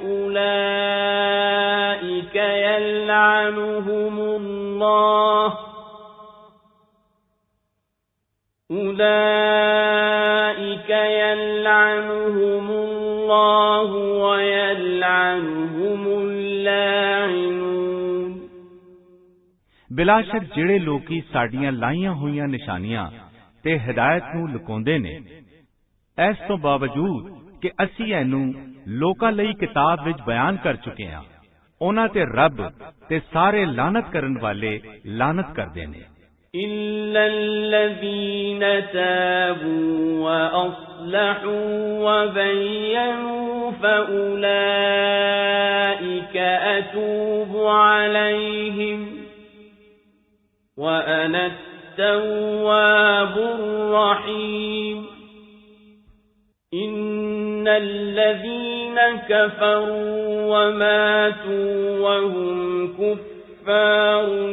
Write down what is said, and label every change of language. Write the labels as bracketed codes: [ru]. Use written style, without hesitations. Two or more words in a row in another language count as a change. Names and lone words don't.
[ar] أولئك يلعنهم الله ويلعنهم اللاعنون। [pa] ਬਿਲਾਸ਼ਕ ਜਿਹੜੇ ਲੋਕੀ ਸਾਡੀਆਂ ਲਾਈਆਂ ਹੋਈਆਂ ਨਿਸ਼ਾਨੀਆਂ ਤੇ ਹਿਦਾਇਤ ਨੂੰ ਲੁਕਾਉਂਦੇ ਨੇ, ਇਸ ਤੋਂ ਬਾਵਜੂਦ ਕਿ ਅਸੀਂ ਇਹਨੂੰ ਲੋਕਾਂ ਲਈ ਕਿਤਾਬ ਵਿੱਚ ਬਿਆਨ ਕਰ ਚੁੱਕੇ ਹਾਂ, ਉਹਨਾਂ ਤੇ ਰੱਬ ਤੇ ਸਾਰੇ ਲਾਨਤ ਕਰਨ ਵਾਲੇ ਲਾਨਤ ਕਰਦੇ ਨੇ। [ar] إلا الذين تابوا وأصلحوا وبينوا فأولئك أتوب عليهم وأنا التواب الرحيم إن الذين كفروا وماتوا وهم كفار